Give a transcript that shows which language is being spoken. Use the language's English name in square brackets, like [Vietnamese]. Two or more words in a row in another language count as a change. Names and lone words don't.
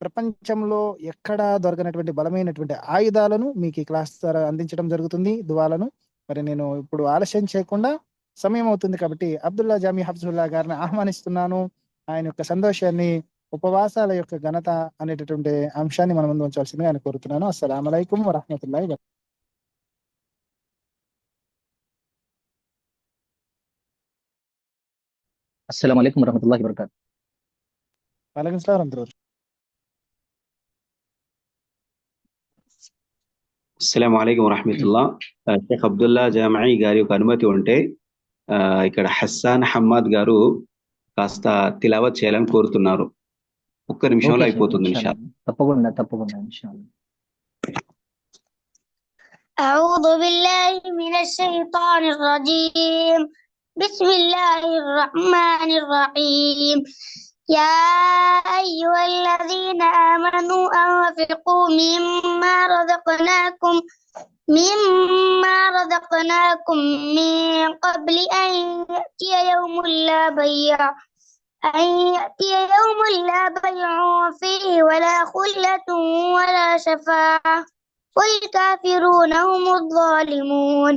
[Telugu] ప్రపంచంలో ఎక్కడా దొరకనటువంటి బలమైనటువంటి ఆయుధాలను మీకు ఈ క్లాస్ ద్వారా అందించడం జరుగుతుంది, దువాలను. మరి నేను ఇప్పుడు ఆలస్యం చేయకుండా, సమయం అవుతుంది కాబట్టి అబ్దుల్లా జామీ హఫ్జుల్లా గారిని ఆహ్వానిస్తున్నాను. ఆయన యొక్క సంతోషాన్ని, ఉపవాసాల యొక్క ఘనత అనేటటువంటి అంశాన్ని మన ముందు ఉంచాల్సిందిగా ఆయన కోరుతున్నాను. [Arabic] السلام عليكم ورحمة الله وبركاته. السلام عليكم ورحمة الله وبركاته. وعليكم السلام ورحمة الله. السلام عليكم ورحمة الله. [Telugu] షేఖ్ అబ్దుల్లా జామీ గారి యొక్క అనుమతి ఉంటే ఇక్కడ హస్సాన్ హమ్మాద్ గారు కాస్త తిలావత్ చేయాలని కోరుతున్నారు. ఒక్క నిమిషంలో ఓకే షేక్, అయిపోతుంది ఇన్షాల్లా. ఇన్షాల్లా. తప్పకుండా ఇన్షాల్లా. [Arabic] أعوذ بالله من الشيطان الرجيم. بسم الله الرحمن الرحيم. يا أيها الذين آمنوا أنفقوا مما رزقناكم من قبل أن يأتي يوم لا بيع فيه ولا خلة ولا شفاعة والكافرون هم الظالمون.